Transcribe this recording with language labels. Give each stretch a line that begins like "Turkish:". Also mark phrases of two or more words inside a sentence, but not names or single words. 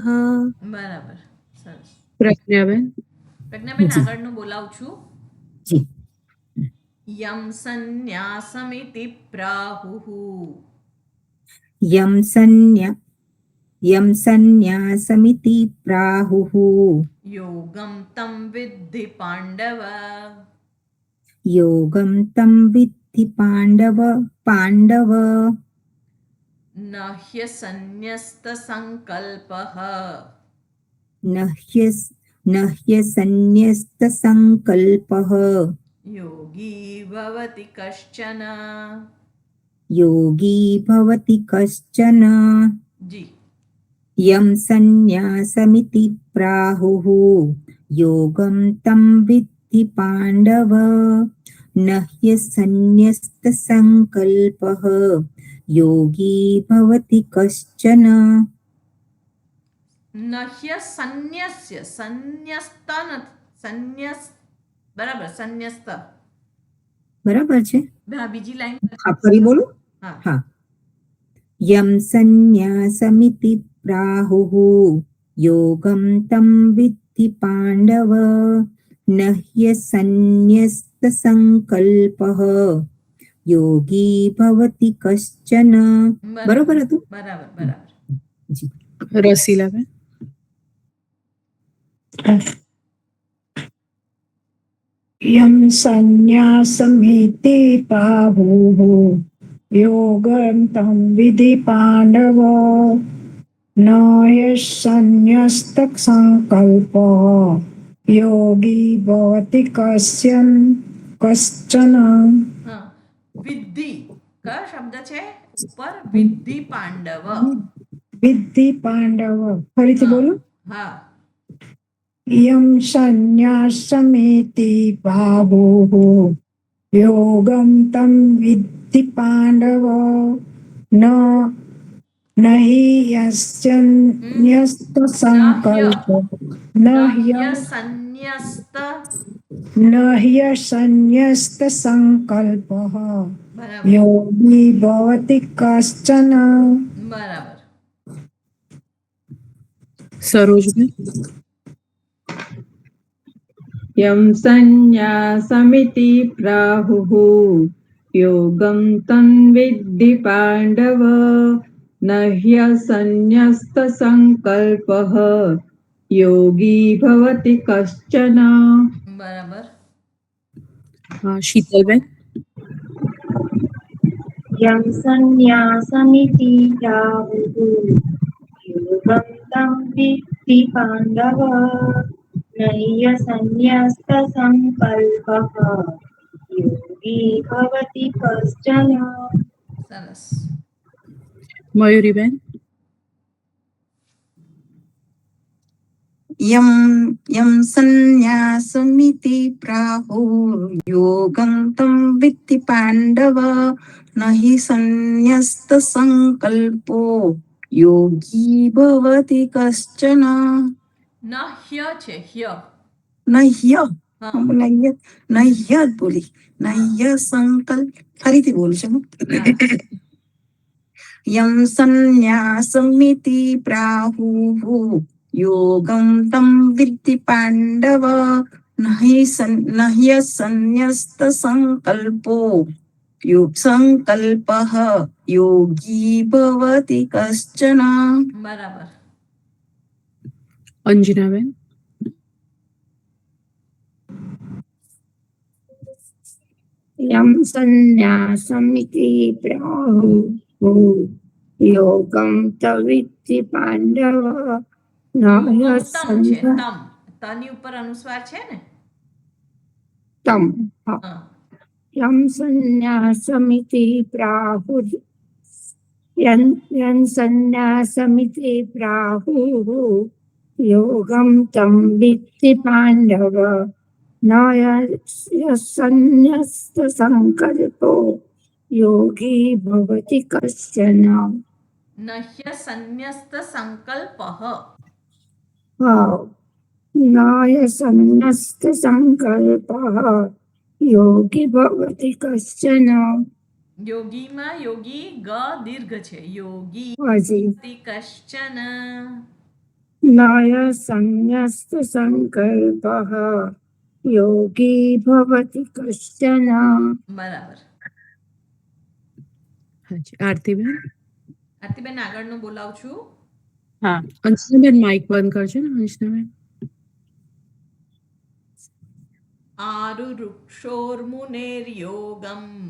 Gujarati: બરાબર. સરસ. પ્રજ્ઞાબેન. પ્રજ્ઞાબેન આગળનું બોલાવું છું.
Sanskrit: यम संन्यासमिति प्राहुः यं सन्न्यासमिति प्राहुः योगम तम विद्धि पाण्डव योगं तं विद्धि पाण्डव न ह्यसन्यस्त संकल्पः न ह्यसन्न्यस्तसङ्कल्पः योगी भवति कश्चन. योगी भवति कश्चन.
Gujarati: જી.
Sanskrit: यं सन्न्यासमिति प्राहुः योगं तं विद्धि पाण्डव न ह्यसन्न्यस्तसङ्कल्पः योगी भवति कश्चन. नह्य संन्यस्य संन्यस्त संन्यस बराबर संन्यस्त.
Gujarati: बराबर છે. હા બીજી લાઈન. હા ફરી બોલું. હા. હા.
Sanskrit: यं सन्न्यासमिति प्राहुः योगं तं विद्धि पाण्डव न ह्यसन्न्यस्तसङ्कल्पः योगी भवति कश्चन.
Gujarati: बरोबर હતું. બરાબર. બરાબર. રસીલાબેન.
Sanskrit: यं सन्न्यासमिति प्राहुः योगं तं विद्धि पाण्डव न ह्यसन्न्यस्तसङ्कल्पः योगी भवति कश्चन.
Gujarati: હા. વિદ્ધિ કયો શબ્દ છે ઉપર? વિદ્ધિ પાંડવ. વિદ્ધિ પાંડવ. ફરીથી હા. બોલો. હા.
Sanskrit: यं सन्न्यासमिति प्राहुः योगं तं विद्धि पाण्डव न हि यस्यन्यस्तसङ्कल्पो न ह्यसन्न्यस्तसङ्कल्पः
Gujarati: બરાબર.
Sanskrit: योगी भवति कश्चन.
Gujarati: બરાબર. સરોજબેન.
Sanskrit: यं सन्न्यासमिति प्राहुः योगं तं विद्धि पाण्डव न ह्यसन्न्यस्तसङ्कल्पः योगी भवति कश्चन.
Gujarati: બરાબર. શીતલબેન.
Sanskrit: यं सन्न्यासमिति प्राहुः योगं तं विद्धि पाण्डव न ह्यसन्न्यस्तसङ्कल्पः योगी भवति कश्चन.
Gujarati: સરસ. મયુરીબેન.
Sanskrit: यं सन्न्यासमिति प्राहुर्योगं तं विद्धि पाण्डव न हि सन्न्यस्तसङ्कल्पो योगी भवति कश्चन. न ह्य
Gujarati: છે હ્ય.
Sanskrit: न ह्य
Gujarati: હા.
Sanskrit: न ह्य
Gujarati: बोली
Sanskrit: न ह्य संकल्प
Gujarati: ફરીથી બોલું છું.
Sanskrit: यं सन्न्यासमिति प्राहुः योगं तं विद्धि पाण्डव न ह्यसन्न्यस्तसङ्कल्पो संकल्पः योगी भवति कश्चन.
Gujarati: બરાબર. અંજનાબેન.
Sanskrit: यं सन्न्यासमिति प्राहुः योगं तविद्धि पाण्डव न योगम तम
Gujarati: છે
Sanskrit: ह्यसंगतं
Gujarati: તમ તની ઉપર અનુસ્વાર છે ને हाँ। હા
Sanskrit: यं सन्न्यासमिति प्राहुः यं सन्न्यासमिति प्राहुः योगं तं विद्धि पाण्डव न यस्सन्न्यस्तसङ्कल्पो योगी भवति कश्चन नह्य संन्यस्त संकल्प न यस्सन्न्यस्तसङ्कल्पः योगी भवति कश्चन
Gujarati: યોગીમાં યોગી ગ દીર્ઘ છે યોગી हाजी
Sanskrit: ति कश्चन न यस्सन्न्यस्तसङ्कल्पः योगी भवति कश्चन
Gujarati: બરાબર હાજી આરતીબેન આરતીબેન આગળનું બોલાવું છું હા અંશનાબેન માઇક બંધ કરજો ને અંશનાબેન
Sanskrit: आरु वृक्षोर्मुनेर्योगम